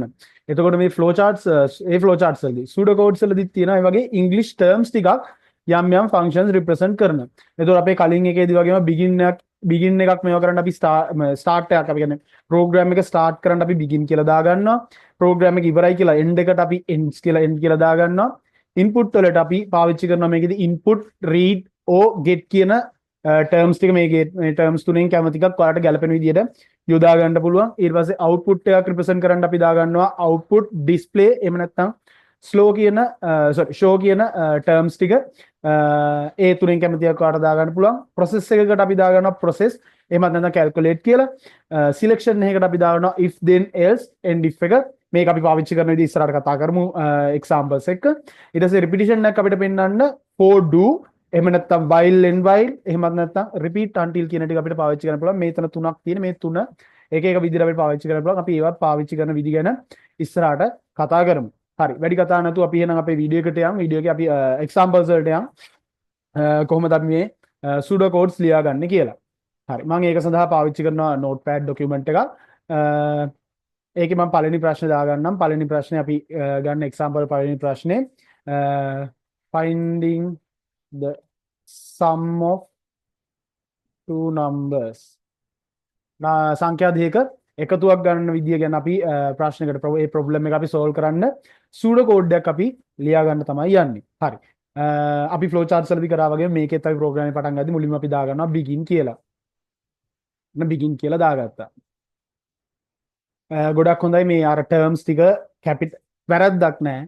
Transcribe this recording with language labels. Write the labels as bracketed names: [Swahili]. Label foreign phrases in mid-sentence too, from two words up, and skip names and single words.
[Sinhala] එතකොට මේ [English] flow charts [Sinhala] ඒ [English] flow charts [Sinhala] වලදී [English] pseudo codes [Sinhala] වලදී තියෙන ඒ වගේ [English] english terms [Sinhala] ටිකක් යම් යම් [English] functions represent [Sinhala] කරන. එතකොට අපේ කලින් එකේදී වගේම begin එකක් මේවා කරන්න අපි start එකක් අපි කියන්නේ program එක start කරන්න අපි begin කියලා දාගන්නවා. program එක ඉවරයි කියලා end එකට අපි ends කියලා end කියලා දාගන්නවා. input වලට අපි පාවිච්චි කරනවා මේකේදී [English] input read or get [Sinhala] කියන terms ටික මේ terms තුනෙන් කැමති එකක් ඔයාලට ගැලපෙන විදිහට යොදා ගන්න පුළුවන්. ඊට පස්සේ output එකක් represent කරන්න අපි දාගන්නවා [English] output display [Sinhala] එහෙම නැත්නම් slow කියන show කියන terms ටික ඒ තුනෙන් කැමතියක් ඔයාලට දාගන්න පුළුවන්. process එකකට අපි දාගන්නවා process එහෙමත් නැත්නම් calculate කියලා. selection එකකට අපි දාගන්නවා [English] if then else and if [Sinhala] එක. මේක අපි පාවිච්චි කරන විදිහ ඉස්සරහට කතා කරමු examples එක. ඊට පස්සේ repetition එකක් අපිට පෙන්වන්න [English] for do [Sinhala] එහෙම නැත්නම් [English] while and while [Sinhala] එහෙමත් නැත්නම් [English] repeat until [Sinhala] කියන ටික අපිට පාවිච්චි කරන්න පුළුවන්. මේ තුන තුනක් තියෙන මේ තුන එක එක විදිහට අපිට පාවිච්චි කරන්න පුළුවන්. අපි ඒවත් පාවිච්චි කරන විදි ගැන ඉස්සරහට කතා කරමු. හරි වැඩි කතා නැතුව අපි එහෙනම් අපේ වීඩියෝ එකට යමු. වීඩියෝ එකේ අපි examples වලට යමු. කොහොමද අපි මේ [English] pseudo codes [Sinhala] ලියාගන්නේ කියලා. හරි මම ඒක සඳහා පාවිච්චි කරනවා [English] notepad document [Sinhala] එකක්. ඒකේ මම පළවෙනි ප්‍රශ්නේ දාගන්නම්. පළවෙනි ප්‍රශ්නේ අපි ගන්න example පළවෙනි ප්‍රශ්නේ [English] finding the sum of two numbers. [Sinhala] සංඛ්‍යා දෙක එකතුවක් ගන්න විදිය ගැන අපි ප්‍රශ්නයකට ඒ ප්‍රොබ්ලම් එක අපි solve කරන්න [English] pseudo code [Sinhala] එකක් අපි ලියා ගන්න තමයි යන්නේ. හරි. අපි [English] flow charts [Sinhala] වලදී කරා වගේ මේකෙත් අපි ප්‍රෝග්‍රෑම් එක පටන් ගද්දි මුලින්ම අපි දාගන්නවා begin කියලා. begin කියලා දාගත්තා. ගොඩක් හොඳයි මේ අර terms ටික වැරද්දක් නැහැ.